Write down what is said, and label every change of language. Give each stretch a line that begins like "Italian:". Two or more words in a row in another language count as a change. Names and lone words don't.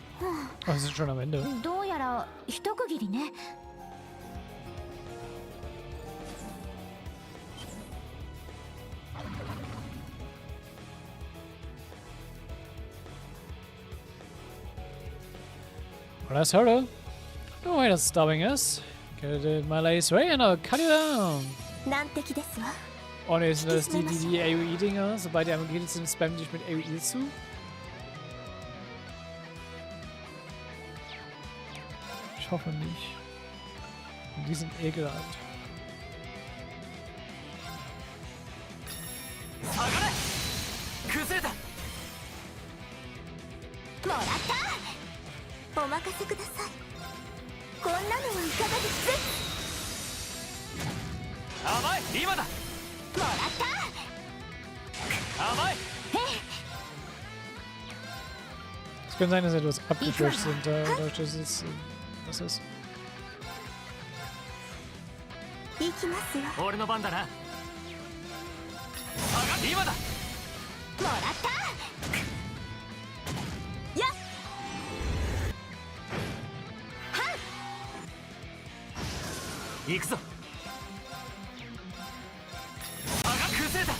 German: Oh, wir sind schon am Ende.
Japanese: どうやら一区切りね。
English: Last hurdle. No way that's stopping us. Get my lady's way and I'll cut you down.
Japanese: 難敵ですわ。
German: Oh ne, sind das die AOE-Dinger? Sobald die einmal geht, sind spammen dich mit AOE zu? Ich hoffe nicht. Die sind ekelhaft.
Japanese: もらった。お任せください。こんなのはいかがです甘い今だ。もらった。甘い。
German: Es kann sein, dass etwas abgefrischt sind, dadurch, dass es was ist.
Japanese: 行きますよ。俺の番だな。今だ。もらった。やっ。は行くぞ。崩れた。